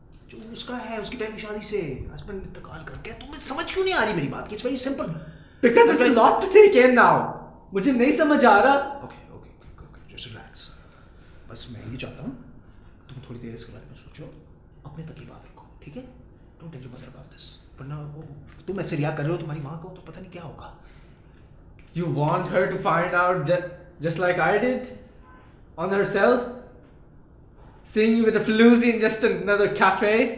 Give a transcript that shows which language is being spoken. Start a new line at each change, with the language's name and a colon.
Hindi: जो उसका है, उसकी पहली शादी से हस्बैंड इंतकाल कर गया। तुम्हें समझ क्यों नहीं आ रही मेरी बात की?
English: It's very simple. Because it's a lot to take in now.
Hindi: मुझे नहीं समझ आ रहा।
English: Okay. Just relax.
Hindi: बस मैं ये चाहता हूँ तुम थोड़ी देर इसके बारे में सोचो, अपने तक की बात रखो, ठीक है?
English: Don't tell your mother about this.
Hindi: वरना तुम ऐसे रिएक्ट कर रहे हो तुम्हारी माँ को, तो पता नहीं क्या होगा।
English: You want her to find out that just like I did on herself, seeing you with a floozy in just another cafe?